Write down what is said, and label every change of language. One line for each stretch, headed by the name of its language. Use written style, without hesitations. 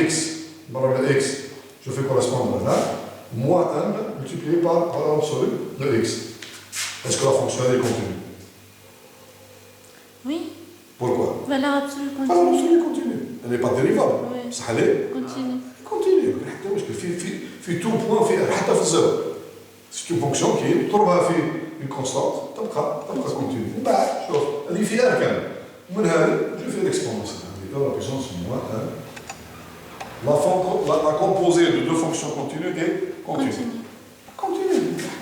French: X, x, je fais correspondre là, moins n multiplié par valeur absolue de x. Est-ce que la fonction est continue? Oui. Pourquoi? Valeur absolue continue. Valeur absolue continue. Elle n'est pas dérivable. Oui. Ça allait? Continue. Continue.
Arabic: في
French: tout point
Arabic: حتى في الزيرو.
French: C'est une fonction qui est une constante,
Arabic: تبقى
French: continue.
Arabic: من بعد شوف هذه في R كامل. ومن هذه
French: je fais l'exponentielle. La puissance moins 1. La composée de deux fonctions continues est continue. Continue.